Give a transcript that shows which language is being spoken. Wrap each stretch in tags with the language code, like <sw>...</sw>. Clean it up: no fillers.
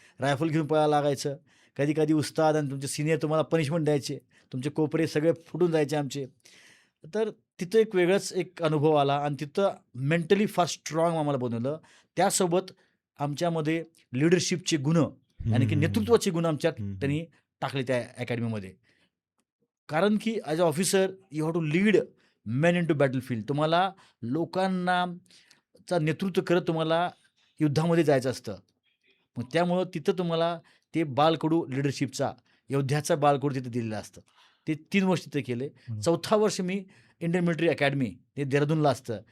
<mr>Rifle घेऊन पळायला लागायचं. कधी-कधी उस्ताद आणि तुमचे सीनियर तुम्हाला पनिशमेंट द्यायचे. तुमचे कोपरे सगळे फुटून जायचे आमचे. तर तिथं एक वेगळाच एक अनुभव आला आणि तिथं मेंटली फार स्ट्रॉंग आम्हाला बनवलं. त्यासोबत आमच्यामध्ये लीडरशिपचे गुण हं, आणि की हं, हं. नेतृत्वाचे गुण आमच्यात हं, हं. त्यांनी टाकले त्या अकॅडमीमध्ये. कारण की</mr> <en>As a officer you have to lead men into battlefield.</en> <mr>तुम्हाला लोकांना चा नेतृत्व करत तुम्हाला युद्धामध्ये जायचं असतं. मग त्यामुळं तिथं तुम्हाला ते बालकडू लीडरशिपचा, योद्ध्याचा बालकडू तिथं दिलेलं असतं. ते 3 वर्ष तिथे केले. हं. 4था वर्ष मी इंडियन मिलिटरी अकॅडमी ते देहरादूनला असतं.</mr>